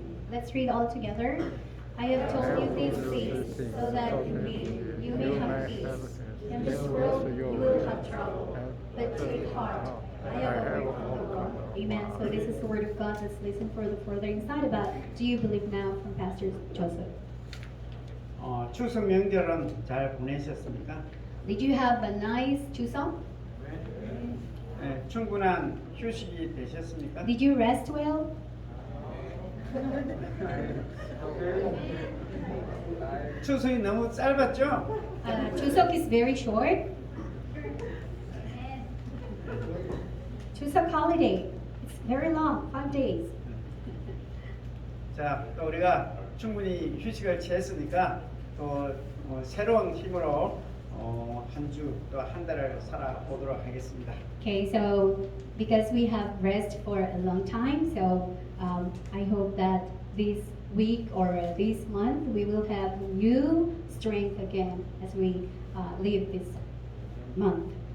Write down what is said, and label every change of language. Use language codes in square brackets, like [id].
[en] Let's read all together. I have told you these things so that in me you may have peace. In this world you will have trouble, but take heart. I have overcome the world. Amen. So this is the word of God. Let's listen for the further insight about do you believe now from Pastor Joseph. [ko] 추석 명절은 잘 보내셨습니까? [en] Did you have a nice Chuseok? [ko] 네, 충분한 휴식이 되셨습니까? [en] Did you rest well? [ko] 추석이 너무 짧았죠? [en] Chuseok is very short. Chuseok holiday. It's very long, 5 days. [ko] 자, 또 우리가 충분히 휴식을 취했으니까 또 새로운 힘으로 한 주 또 한 달을 살아보도록 하겠습니다. [en] Okay, so because we have rest for a long time, so I hope that this week or this month we will have new strength again as we live this month.